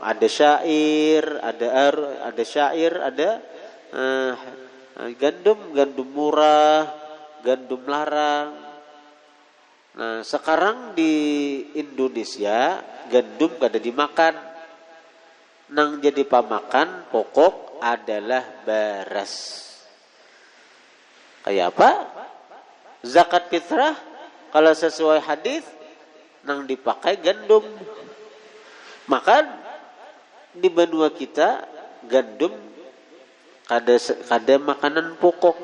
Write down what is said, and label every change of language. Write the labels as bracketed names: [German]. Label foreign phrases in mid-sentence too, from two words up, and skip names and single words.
[Indonesian] Ada syair, ada gandum murah, gandum larang. Nah, sekarang di Indonesia gandum kada dimakan. [Banjar] Nang jadi pamakan pokok adalah beras. [Indonesian] Kayak apa? Zakat fitrah kalau sesuai hadis nang dipakai gandum. Maka di benua kita gandum kada makanan pokok.